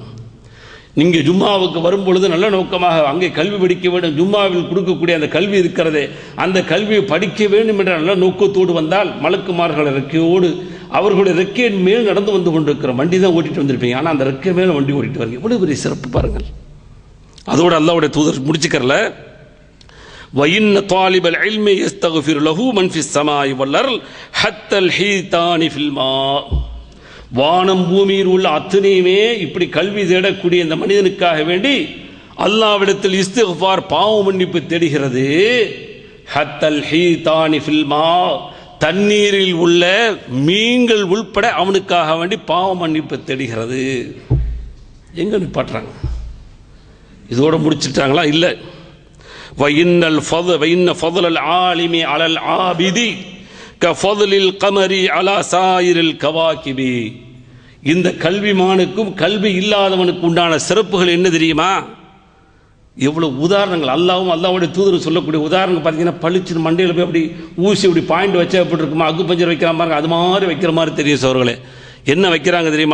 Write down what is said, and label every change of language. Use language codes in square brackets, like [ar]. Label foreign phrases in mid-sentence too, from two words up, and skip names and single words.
[ta] நீங்கள் ஜும்மாவுக்கு வரும்பொழுது நல்ல நோக்கமாக அங்கே கல்வி படிக்க வேண்டும், ஜும்மாவில் கொடுக்கக்கூடிய அந்த கல்வி இருக்கிறதே, அந்த கல்வியை படிக்க வேண்டும் என்ற நல்ல நோக்கத்தோடு வந்தால் மலக்குமார்கள் இறக்கையோடு அவர்களுடைய ரெக்கையின் மேல் நடந்து வந்து கொண்டிருக்கிறோம். வண்டி தான் ஓட்டிட்டு வந்திருப்பீங்க, ஆனால் அந்த ரெக்கை மேலே வண்டி ஓட்டிட்டு வரீங்க. எவ்வளவு பெரிய சிறப்பு பாருங்கள். அதோடு அல்லாஹ்வுடைய தூதர் முடிச்சுக்கறல, [ar] وَإِنَّ طَالِبَ الْعِلْمِ يَسْتَغْفِرُ لَهُ مَنْ فِي السَّمَاءِ وَالْأَرْضِ حَتَّى الْحِيتَانِ فِي الْمَاءِ. [ta] வானம் பூமியில் உள்ள அத்தனையுமே இப்படி கல்வி தேடக்கூடிய இந்த மனிதனுக்காக வேண்டி அல்லாஹ்விடத்தில் இஸ்திக்ஃபார் பாவ மன்னிப்பு தேடுகிறது. [ar] حتى الحيتان في الماء, [ta] தண்ணீரில் உள்ள மீன்கள் உள்பட அவனுக்காக வேண்டி பாவ மன்னிப்பு தேடுகிறது. எங்க நிப்பாட்டுறாங்க? இதோட முடிச்சிட்டாங்களா? இல்லை. [ar] وَإِنَّ فَضْلَ الْعَالِمِ عَلَى الْعَابِدِ كَفَضْلِ الْقَمَرِ عَلَى سَائِرِ الْكَوَاكِبِ. [ta] இந்த கல்விமானுக்கும் கல்வி இல்லாதவனுக்கு உண்டான சிறப்புகள் என்ன தெரியுமா? எவ்வளோ உதாரணங்கள் அல்லாவும் அல்லாவுடைய தூதர் சொல்லக்கூடிய உதாரணம் பார்த்தீங்கன்னா பளிச்சு மண்டையில் போய் அப்படி ஊசி இப்படி பாயிண்ட் வச்சா எப்படி இருக்குமா, அக்கு பஞ்சர் வைக்கிற மாதிரி அது மாதிரி வைக்கிற மாதிரி தெரியும் சோர்களே. என்ன வைக்கிறாங்க தெரியும்?